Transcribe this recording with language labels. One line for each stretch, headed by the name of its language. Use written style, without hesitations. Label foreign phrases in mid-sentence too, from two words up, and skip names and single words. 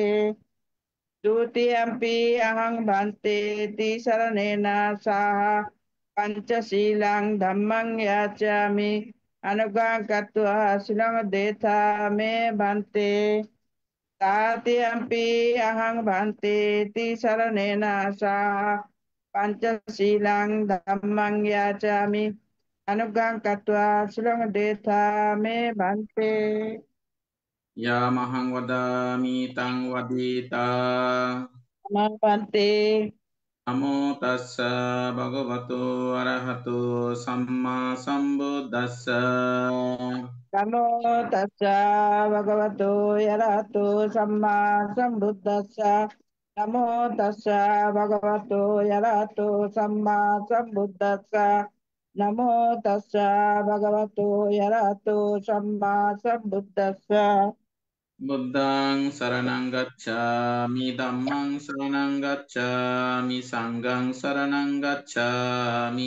Pali: দ্বিতীয়ম্পি অহং ভান্তে তিসরণেনা সাহা পঞ্চশীলাং ধম্মাং যাচামি অনুজ্ঞাং কত্বা শিলং দেথা মে ভান্তে। তাতিয়ম্পি অহং ভান্তে তিসরণেনা সাহা পঞ্চশীলাং ধম্মাং যাচামি অনুজ্ঞাং কত্বা শিলং দেথা মে ভান্তে। Yamahang vadami tang vadita. নমঃ ভান্তে। Namo tassa bhagavato arahato samma sambuddhassa. নমো তাস্সা ভগবতো অরহতো সম্মা সম্বুদ্ধাস্সা। Namo tassa bhagavato arahato samma sambuddhassa. Namo tassa bhagavato arahato samma sambuddhassa. Buddhang saranang gacchami, dhammang saranang gacchami, sanghang saranang gacchami.